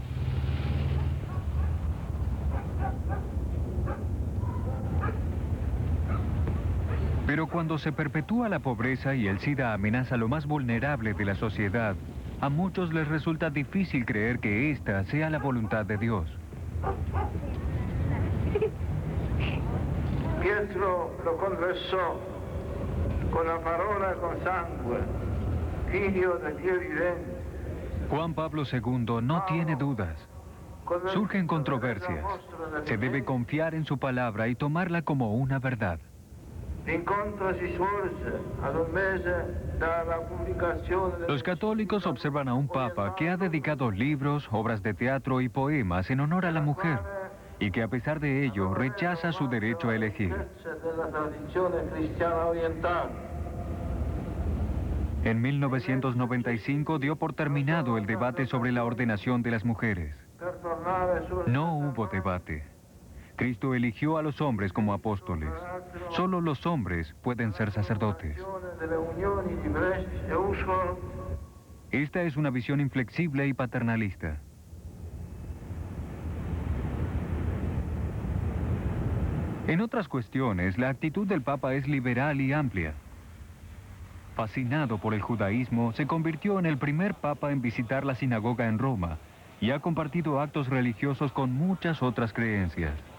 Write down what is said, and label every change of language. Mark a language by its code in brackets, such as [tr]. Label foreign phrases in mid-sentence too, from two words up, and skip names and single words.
[es] Pero cuando se perpetúa la pobreza y el SIDA amenaza lo más vulnerable de la sociedad, a muchos les resulta difícil creer que esta sea la voluntad de Dios. [it] Pietro lo confessò con la parola e con sangue, figlio del Dio vivente. [es] Juan Pablo II no tiene dudas. Surgen controversias. Se debe confiar en su palabra y tomarla como una verdad. [it] L'incontro si svolse ad un mese dalla pubblicazione del... [es] Los católicos observan a un papa que ha dedicado libros, obras de teatro y poemas en honor a la mujer, y que a pesar de ello rechaza su derecho a elegir. [it] della tradizione cristiana orientale. [es] En 1995 dio por terminado el debate sobre la ordenación de las mujeres. [it] Per tornare sul... [es] No hubo debate. Cristo eligió a los hombres como apóstoles. Solo los hombres pueden ser sacerdotes. [it] delle unioni di Brescia e Uscolo. [es] Esta es una visión inflexible y paternalista. En otras cuestiones, la actitud del Papa es liberal y amplia. Fascinado por el judaísmo, se convirtió en el primer Papa en visitar la sinagoga en Roma y ha compartido actos religiosos con muchas otras creencias.